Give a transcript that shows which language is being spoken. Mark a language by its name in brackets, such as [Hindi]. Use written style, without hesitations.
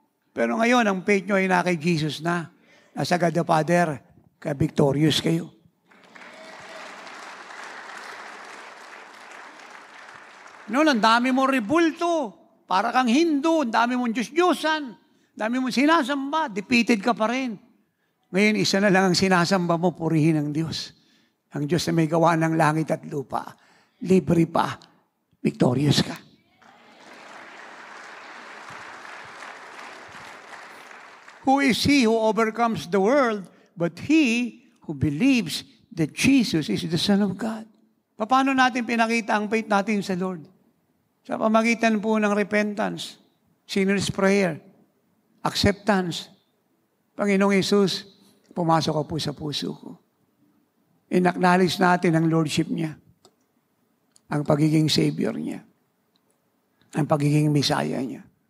[Filipino] Pero ngayon, ang faith nyo ay na kay Jesus na. Nasa God the Father, kaya victorious kayo. Noon, ang dami mong rebulto. Para kang Hindu, ang dami mong Diyos-Diyosan. Dami mong sinasamba, defeated ka pa rin. Ngayon, isa na lang ang sinasamba mo, purihin ang Diyos. Ang Diyos na may gawa ng langit at lupa. Libre pa, victorious ka. [English] Who is he who overcomes the world, but he who believes that Jesus is the Son of God? [Filipino] Paano natin pinakita ang faith natin sa Lord? Sa pamagitan po ng repentance, sinner's prayer, acceptance. Panginoong Yesus, pumasok ka po sa puso ko. In-acknowledge natin ang Lordship niya, ang pagiging Savior niya, ang pagiging Messiah niya.